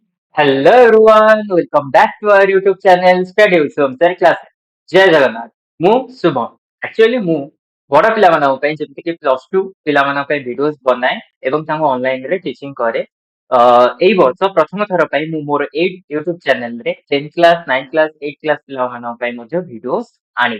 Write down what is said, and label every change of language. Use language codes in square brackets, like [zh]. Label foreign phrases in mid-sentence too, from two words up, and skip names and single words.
[en] Hello everyone, welcome back to our YouTube channel Study with Somsar Class. [or] ଜୟ ଜଗନ୍ନାଥ। ମୁଁ ଶୁଭମ। ଆକ୍ଚୁଆଲି ମୁଁ ବଡ଼ ପିଲାମାନଙ୍କ ପାଇଁ ଯେମିତିକି +2 ପିଲାମାନଙ୍କ ପାଇଁ ଭିଡିଓସ୍ ବନାଏ ଏବଂ ତାଙ୍କୁ ଅନଲାଇନରେ ଟିଚିଂ କରେ। ଏଇ ବର୍ଷ ପ୍ରଥମ ଥର ପାଇଁ ମୁଁ ମୋର ଏଇ YouTube ଚ୍ୟାନେଲରେ 10th କ୍ଲାସ, 9th କ୍ଲାସ, 8th କ୍ଲାସ ପିଲାମାନଙ୍କ ପାଇଁ ମଧ୍ୟ ଭିଡିଓସ୍ ଆଣିବି।